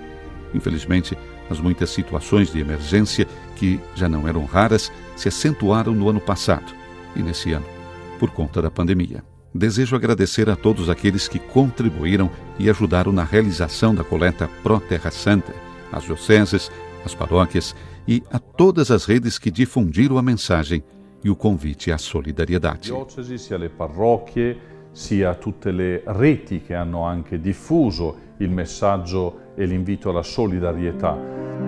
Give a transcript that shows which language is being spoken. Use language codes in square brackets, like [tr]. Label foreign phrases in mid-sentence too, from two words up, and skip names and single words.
[pt] Infelizmente, as muitas situações de emergência, que já não eram raras, se acentuaram no ano passado e nesse ano, por conta da pandemia. Desejo agradecer a todos aqueles que contribuíram e ajudaram na realização da coleta Pro Terra Santa, às dioceses, às paróquias e a todas as redes que difundiram a mensagem e o convite à solidariedade. [it] Diocesi, sia le parrocchie, sia tutte le reti che hanno anche diffuso il messaggio e l'invito alla solidarietà.